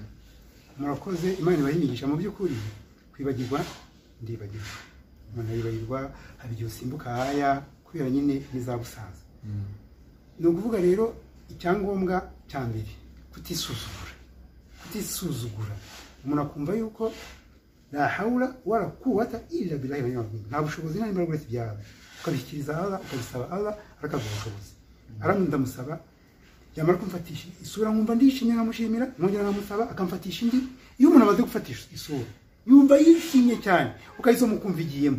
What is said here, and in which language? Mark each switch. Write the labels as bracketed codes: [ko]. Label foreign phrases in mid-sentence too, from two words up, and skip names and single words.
[rw] Murakoze, Imana ibahigisha. Mu by'ukuri kwibagirwa ndibagirwa, umuntu yibagirwa hari igihe usimbuka haya kubera nyine n'izabusaza. Ni ukuvuga rero icyangombwa cya mbere kutisuzugura. Umuntu akumva yuko [ar] لا حول ولا قوة إلا بالله [rw] nta bushobozi nta imbaraga uretse byawe, ukabishyikiriza Allah, ukabisaba Allah arakaguha ubushobozi. Ndamusaba yamara kumfatisha isura nkumva ndishimye nkamushimira, nkongera nkamusaba akamfatisha indi. Iyo umuntu amaze gufatisha isura yumva yishimye cyane, ukayisoma ukumva igiyemo.